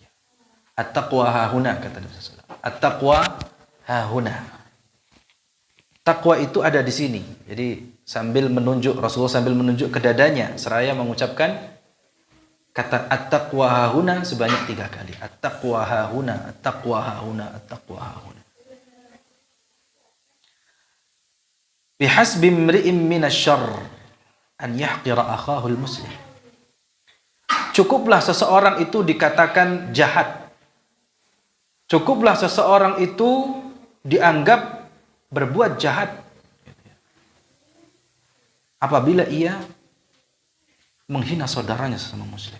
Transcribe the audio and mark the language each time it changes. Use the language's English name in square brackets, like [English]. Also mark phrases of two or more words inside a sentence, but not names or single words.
[Arabic] التقوى هاهنا, [Indonesian] kata Nabi SAW. [Arabic] التقوى هاهنا. [Indonesian] Takwa itu ada di sini. Jadi sambil menunjuk, Rasulullah sambil menunjuk ke dadanya, seraya mengucapkan kata [Arabic] التقوى هاهنا [Indonesian] sebanyak 3 kali. [Arabic] التقوى هاهنا، التقوى هاهنا، التقوى هاهنا. بحسب امرئ من الشر أن يحقر أخاه المسلم. [Indonesian] Cukuplah seseorang itu dikatakan jahat. Cukuplah seseorang itu dianggap berbuat jahat apabila ia menghina saudaranya sesama muslim.